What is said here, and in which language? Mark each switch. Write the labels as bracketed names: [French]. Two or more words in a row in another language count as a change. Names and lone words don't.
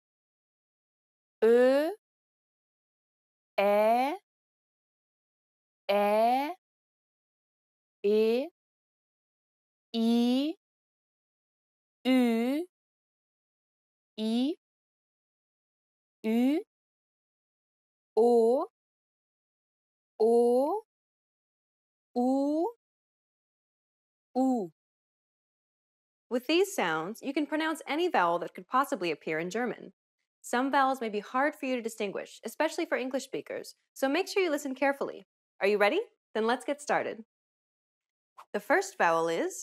[German] Ö, Ä, Ä, E, I, Ü, I, Ü, O, O, U, U. [English] With these sounds, you can pronounce any vowel that could possibly appear in German. Some vowels may be hard for you to distinguish, especially for English speakers, so make sure you listen carefully. Are you ready? Then let's get started. The first vowel is